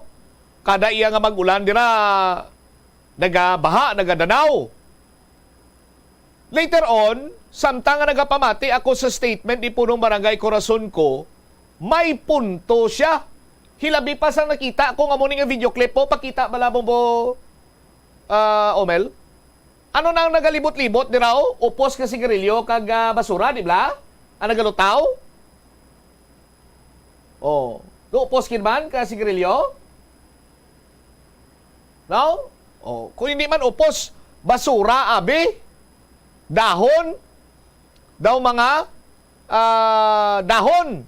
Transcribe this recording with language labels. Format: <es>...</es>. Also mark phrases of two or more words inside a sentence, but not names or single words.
<hil>Kada iya nga magulan dira nagabaha, nagadanaw.</hil> <en>Later on,</en> <hil>samtang nga nagapamati ako sa statement ni punong barangay Corazon ko, may punto siya. Hilabi pa sa nakita ko nga mo nga</hil> <en>video clip</en> <hil>po, pakita malabong po, Omel. Ano nang nagalibot-libot di raw? Upos ka sigarilyo kag basura, di ba? Ang nagalutaw? Oh, upos kin man ka sigarilyo? No? Oh, kung hindi man upos, basura, abi, dahon, daw mga dahon.</hil>